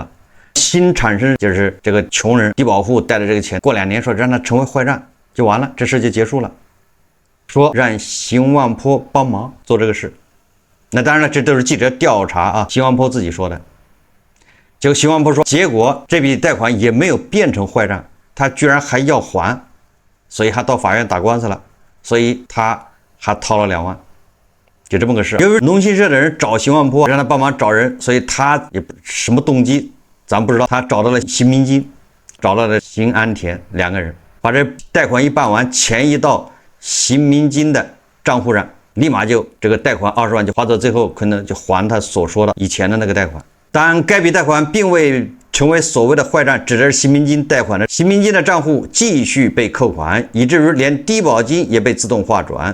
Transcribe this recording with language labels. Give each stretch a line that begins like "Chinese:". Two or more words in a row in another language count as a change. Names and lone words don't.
Chinese: 新產生就是這個窮人低保戶貸的這個錢，過2年說讓他成為壞賬就完了，這事就結束了。說讓邢萬坡幫忙做這個事，那當然了，這都是記者調查啊，邢萬坡自己說的。結果邢萬坡說，結果這筆貸款也沒有變成壞賬，他居然還要還，所以還到法院打官司了，所以他還掏了2萬，就這麼個事。由於農信社的人找邢萬坡讓他幫忙找人，所以他也不什麼動機咱不知道，他找到了邢民金，找到了邢安田2個人，把這貸款一辦完，錢一到邢民金的賬戶上，立馬就這個貸款20萬就花到最後，可能就還他所說的以前的那個貸款。但該筆貸款並未成為所謂的壞賬，指的是邢民金貸款的邢民金的賬戶繼續被扣款，以至於連低保金也被自動劃轉。